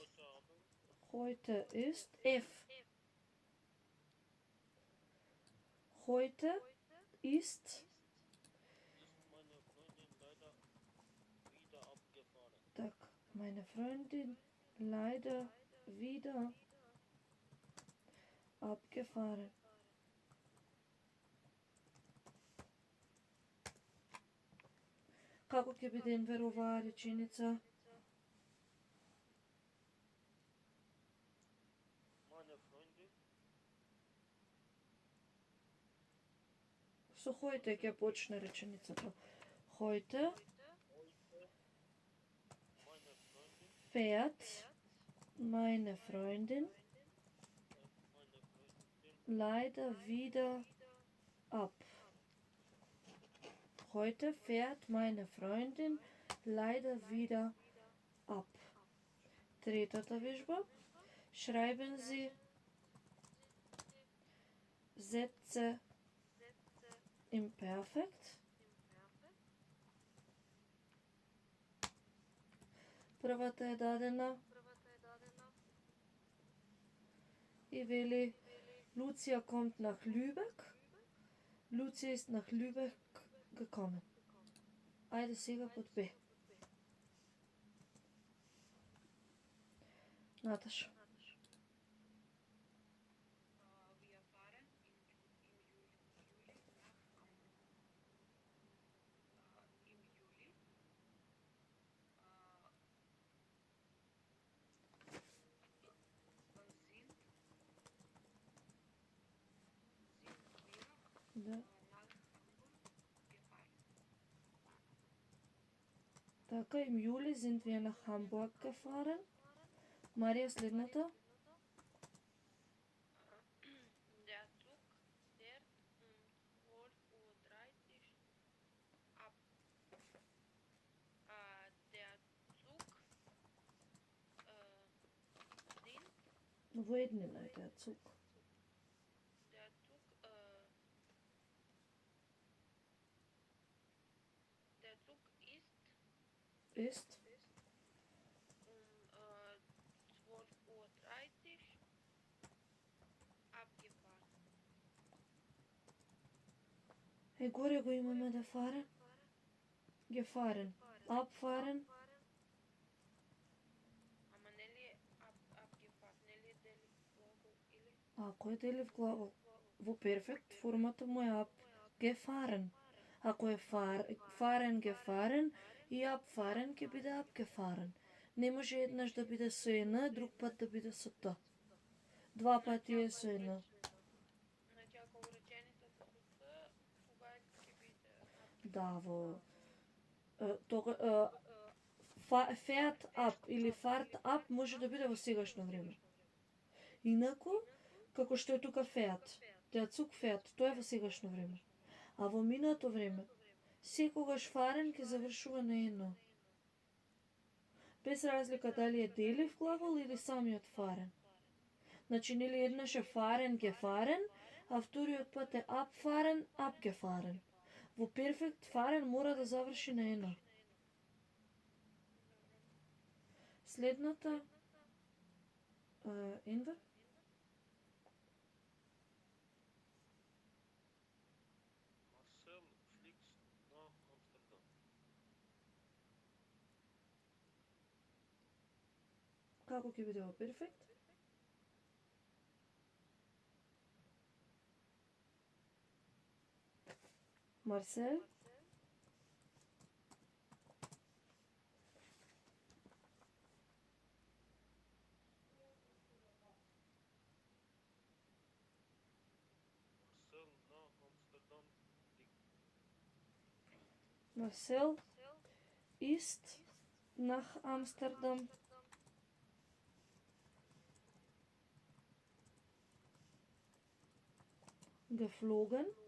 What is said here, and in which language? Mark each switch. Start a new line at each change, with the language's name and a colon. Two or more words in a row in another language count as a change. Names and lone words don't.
German: Heute ist F. Heute ist Ist meine Freundin leider wieder abgefahren. так, meine Freundin leider wieder abgefahren.
Macedonian: Како ќе биде Инвер оваа реченица?
German: Meine Freundin
Macedonian: Со heute ќе почне реченицата.
German: Heute meine Freundin fährt meine Freundin leider wieder ab. Heute fährt meine Freundin leider wieder ab.
Macedonian: Третата вежба.
German: Schreiben Sie Sätze im Perfekt.
Macedonian: Првата е дадена и вели
German: Lucia kommt nach Lübeck. Lucia ist nach Lübeck gekommen.
Macedonian: Ајде сега под Б. Наташа.
German: Wir fahren im Juli nach Hamburg. Im Juli sind
Macedonian: Да.
German: wir nach Hamburg gefahren. Така, im Juli sind wir nach Hamburg gefahren.
Macedonian: Марија, следната.
German: Der Zug fährt um 12:30 Uhr ab. Der Zug sind
Macedonian: Во еднина е таа цук.
German: der Zug Ist um 12:30 Uhr abgefahren.
Macedonian: Е, горе го имаме да фарен.
German: Gefahren. Abfahren.
Macedonian: Ама нели abgefahren, нели дели глагол или Ако е делив глагол. Во перфект формата му е ab. Gefahren. Ако е
German: fahren, gefahren
Macedonian: и abfahren ќе биде abgefahren. Не може еднаш да биде со н, друг пат да биде со т. Два пати е со н. значи ако реченицата со ц, кога ќе биде Да, во
German: fährt ab
Macedonian: или
German: fahrt ab
Macedonian: може да биде во сегашно време. Инаку, како што е тука
German: fährt, der Zug fährt,
Macedonian: тоа е во сегашно време. А во минато време, секогаш fahren ќе завршува на ено. Без разлика дали е делив глагол или самиот fahren. Значи, нели еднаш е
German: fahren, gefahren,
Macedonian: а вториот пат е
German: abfahren, abgefahren.
Macedonian: Во перфект fahren мора да заврши на ено. Следната Enver.
German: Marcel fliegt nach Amsterdam.
Macedonian: Како ќе биде во перфект? Марсел
German: Marcel nach Amsterdam fliegt. Marcel ist nach Amsterdam geflogen.